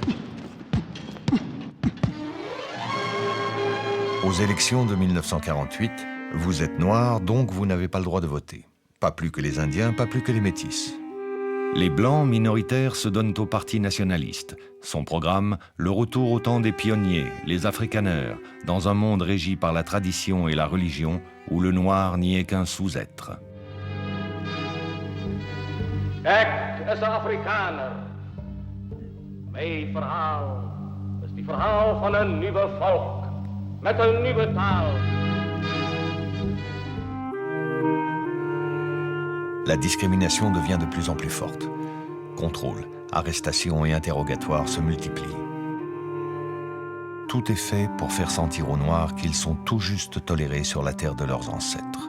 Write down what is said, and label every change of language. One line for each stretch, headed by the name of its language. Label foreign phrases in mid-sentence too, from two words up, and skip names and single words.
French: Aux élections de 1948, vous êtes noir, donc vous n'avez pas le droit de voter. Pas plus que les Indiens, pas plus que les Métis. Les Blancs minoritaires se donnent au Parti nationaliste. Son programme, le retour au temps des pionniers, les afrikaners, dans un monde régi par la tradition et la religion, où le noir n'y est qu'un sous-être.
Afrikaans: Ik is een Afrikaner.
Dutch: Mijn verhaal is het verhaal van een nieuwe volk, met een nieuwe taal.
French: La discrimination devient de plus en plus forte. Contrôle, arrestations et interrogatoires se multiplient. Tout est fait pour faire sentir aux Noirs qu'ils sont tout juste tolérés sur la terre de leurs ancêtres.